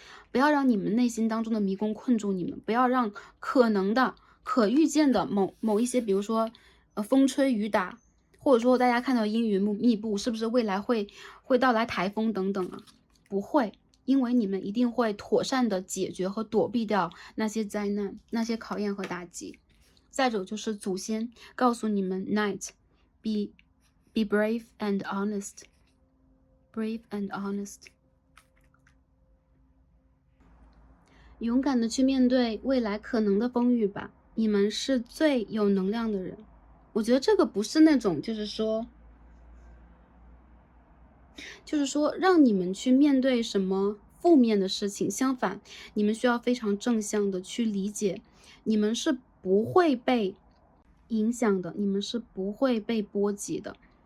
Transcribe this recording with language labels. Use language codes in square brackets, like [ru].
[zh] 不要让你们内心当中的迷宫困住你们，不要让可能的、可预见的某一些，比如说风吹雨打，或者说大家看到阴云密布，是不是未来会到来台风等等啊？不会，因为你们一定会妥善的解决和躲避掉那些灾难、那些考验和打击。再者就是祖先告诉你们 ， [en] Night be brave and honest, [zh] brave and honest。勇敢的去面对未来可能的风雨吧，你们是最有能量的人。我觉得这个不是那种就是说让你们去面对什么负面的事情，相反，你们需要非常正向的去理解，你们是不会被影响的，你们是不会被波及的。